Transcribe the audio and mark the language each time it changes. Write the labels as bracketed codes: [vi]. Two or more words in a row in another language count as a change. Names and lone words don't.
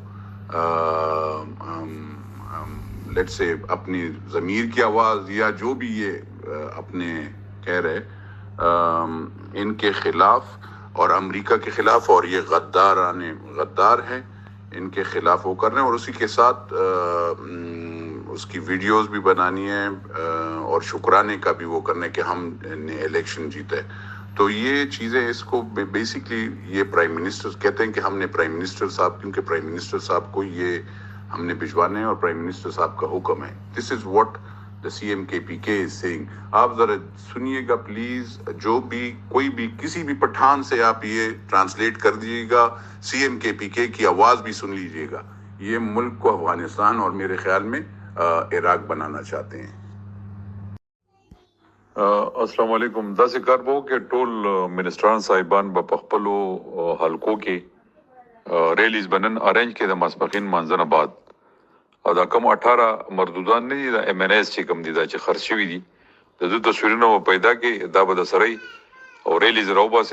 [ur] لیٹ سے اپنی ضمیر کی آواز یا جو بھی یہ اپنے کہہ رہے ان کے خلاف اور امریکہ کے خلاف، اور یہ غدار ہیں، ان کے خلاف وہ کر رہے ہیں، اور اسی کے ساتھ اس کی ویڈیوز بھی بنانی ہے اور شکرانے کا بھی وہ کرنا ہے کہ ہم نے الیکشن جیتا ہے. تو یہ چیزیں اس کو بیسکلی یہ [en] prime minister [ur] کہتے ہیں کہ ہم نے [en] prime minister [ur] صاحب، کیونکہ [en] prime minister [ur] صاحب کو یہ ہم نے بھجوانے ہیں اور [en] prime minister [ur] صاحب کا حکم ہے. [en] this is what the CMKPK is saying. [ur] آپ ذرا سنیے گا پلیز، جو بھی کوئی بھی کسی بھی پٹھان سے آپ یہ ٹرانسلیٹ کر دیجیے گا، CMKPK کی آواز بھی سن لیجیے گا. یہ ملک کو افغانستان اور میرے خیال میں عراق بنانا چاہتے ہیں. [ar] السلام علیکم. [ps] داسې کار به وکړي ټول منسټران صاحبان به په خپلو حلقو کې ریلیز به نن ارینج کړي د ماسپښین مانځنه بعد. او دا کوم 18 مردودان نه دي، د ایم این ایس چې کوم دي دا چې خرڅ شوي دي، د دوی تصویرونه به پیدا کړي، دا به د سره او ریلیز راوباسي.